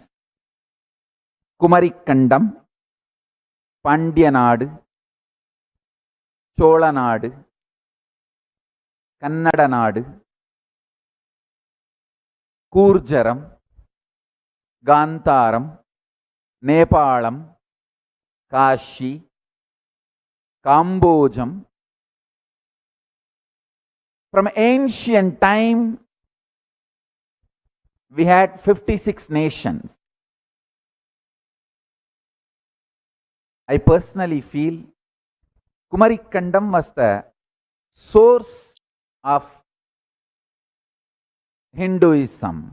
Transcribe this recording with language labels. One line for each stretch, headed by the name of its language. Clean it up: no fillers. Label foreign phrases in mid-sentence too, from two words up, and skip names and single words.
English: Kumarikandam, Pandyanadu, Cholanadu, Kannadanadu, Kurjaram, Gantaram, Nepalam, Kashi, Kambojam. From ancient time, we had 56 nations. I personally feel Kumarikandam was the source of Hinduism.